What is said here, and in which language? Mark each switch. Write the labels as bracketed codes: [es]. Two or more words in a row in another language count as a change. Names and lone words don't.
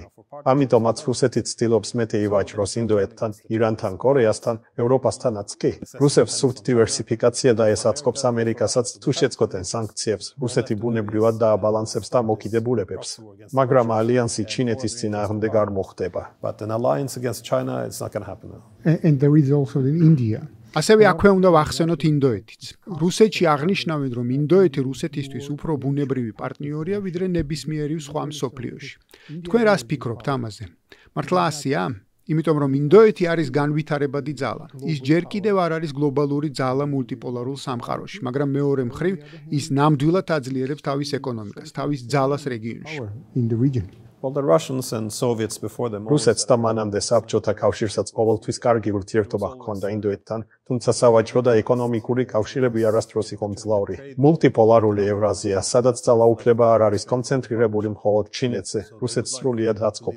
[ka] ამიტომაც რუსეთი ცდილობს მეტი ივაჭროს ინდოეთთან, ირანთან, კორეასთან, ევროპასთანაც კი. რუსებს სურთ დივერსიფიკაცია და ეს აწყობს ამერიკასაც თუ შეწყვეტენ სანქციებს, რუსეთი ბუნებრივად დააბალანსებს დამოკიდებულებებს. მაგრამ ალიანსი ჩინეთის წინააღმდეგ არ მოხდება. [en] And there is also in India. [ka] ასევე აქვე უნდა ვახსენოთ ინდოეთიც. რუსეთში აღნიშნავენ, რომ ინდოეთი რუსეთისთვის უფრო ბუნებრივი პარტნიორია, ვიდრე ნებისმიერი სხვა მსოფლიოში. თქვენ რას ფიქრობთ ამაზე? მართლა ასეა? იმიტომ რომ ინდოეთი არის განვითარებადი ძალა. ის ჯერ კიდევ არ არის გლობალური ძალა მულტიპოლარულ სამყაროში, მაგრამ მეორე მხრივ ის ნამდვილად აძლიერებს თავის ეკონომიკას, თავის ძალას რეგიონში. [en] In the region. [ka] რუსეთს და მანამდე საბჭოთა კავშირსაც ყოველთვის კარგი ურთიერთობა ჰქონდა ინდოეთთან, თუმცა სავაჭრო და ეკონომიკური კავშირები არასდროს იყო მძლავრი. მულტიპოლარული ევრაზია, სადაც ძალაუფლება არ არის კონცენტრირებული მხოლოდ ჩინეთზე, რუსეთს სრულიად აწყობს.